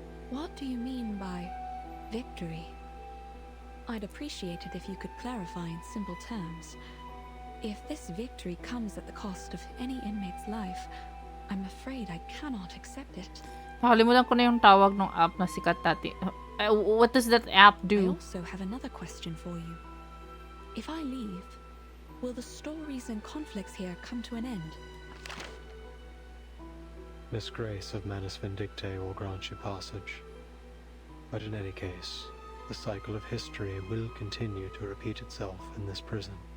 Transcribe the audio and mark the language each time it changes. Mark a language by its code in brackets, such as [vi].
[en] What do you mean by victory? I'd appreciate it if you could clarify in simple terms. If this victory comes at the cost of any inmate's life, I'm afraid I cannot accept it. [tl] Nakalimutan ko na yung tawag ng app na sikat dati. [en] What does that app I do? also have another question for you. If I leave, will the stories and conflicts here come to an end? Miss Grace of Manus Vindicte will grant you passage. But in any case, the cycle of history will continue to repeat itself in this prison.